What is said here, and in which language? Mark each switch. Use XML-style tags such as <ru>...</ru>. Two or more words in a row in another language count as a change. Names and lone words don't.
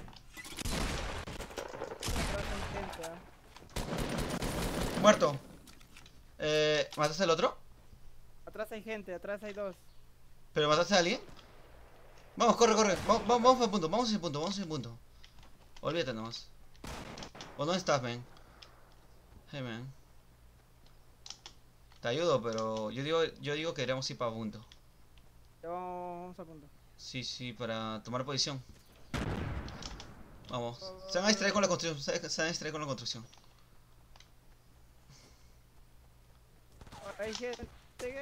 <es>Atrás hay gente, ¿ah? Muerto. ¿Mataste al otro? Atrás hay gente, atrás hay dos. ¿Pero mataste a alguien? Vamos, corre, corre. Vamos al punto, vamos a ese punto, vamos a ese punto. Olvídate nomás. ¿O dónde estás, man?</es> <en>Hey, man.</en> <es>Te ayudo, pero yo digo que queremos ir para punto. Ya vamos a punto. Sí, sí, para tomar posición. Vamos. Se van a distraer con la construcción. Se van a distraer con la construcción. Hay gente que...</es>